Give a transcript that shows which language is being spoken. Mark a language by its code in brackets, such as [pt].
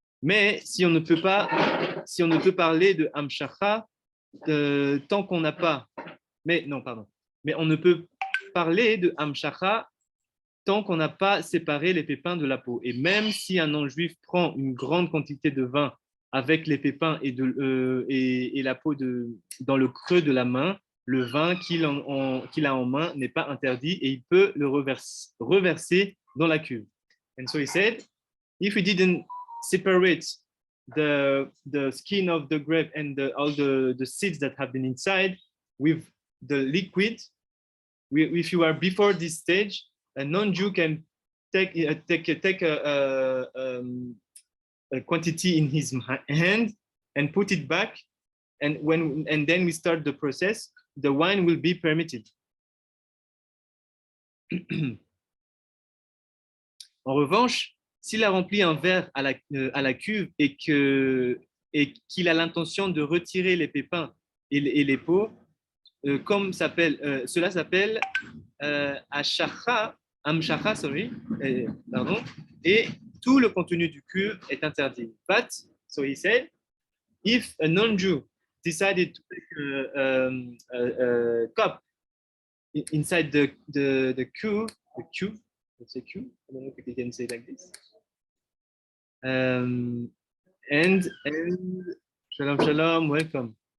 [fr] Mais si on ne peut parler de amshacha tant qu'on n'a pas, mais on ne peut parler de amshacha tant qu'on n'a pas séparé les pépins de la peau. Et même si un non-juif prend une grande quantité de vin avec les pépins et la peau dans le creux de la main, le vin qu'il a en main n'est pas interdit et il peut le reverser dans la cuve. [en] And so he said, if we didn't separate the skin of the grape and all the seeds that have been inside with the liquid, if you are before this stage, a non-Jew can take a quantity in his hand and put it back, and then we start the process, the wine will be permitted. [fr] En revanche, s'il a rempli un verre à la cuve et qu'il a l'intention de retirer les pépins et les peaux, cela s'appelle amshacha, pardon, et tout le contenu du cuve est interdit. [en] But, so he said, if a non-Jew decided to take a cup inside the cube, let's say cube, I don't know if you can say it like this. And shalom, welcome.